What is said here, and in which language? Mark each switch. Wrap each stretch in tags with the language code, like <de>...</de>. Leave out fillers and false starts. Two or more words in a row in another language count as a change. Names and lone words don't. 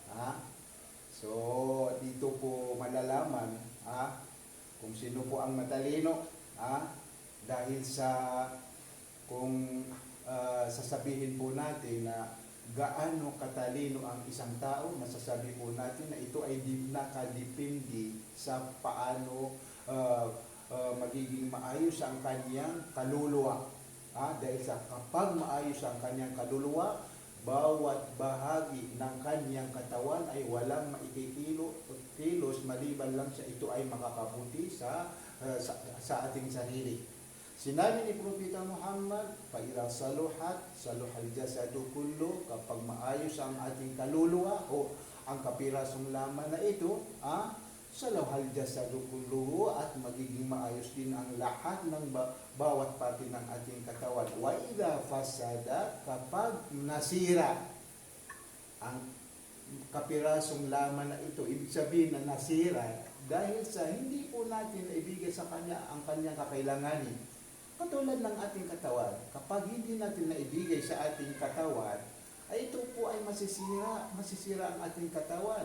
<tl>So, dito po malalaman kung sino po ang matalino, dahil sa kung sasabihin po natin na gaano katalino ang isang tao, masasabi po natin na ito ay nakadepende sa paano magiging maayos ang kanyang kaluluwa. Dahil sa kapag maayos ang kanyang kaluluwa, bawat bahagi ng kanyang katawan ay walang maikikilos maliban lang sa ito ay makakabuti sa ating sarili. Sinabi ni Propeta Muhammad,</tl> <ar>"فإذا صلحت صلح الجسد كله",</ar> <tl>kapag maayos ang ating kaluluwa o ang kapirasong laman na ito,</tl> <ar>صلح الجسد كله,</ar> <tl>at magiging maayos din ang lahat ng bawat parte ng ating katawan.</tl> <ar>وإذا فسد,</ar> <tl>kapag nasira ang kapirasong laman na ito, ibig sabihin na nasira dahil sa hindi po natin naibigay sa kanya ang kanyang kakailanganin. Katulad ng ating katawan, kapag hindi natin naibigay sa ating katawan, ay ito po ay masisira ang ating katawan.</tl>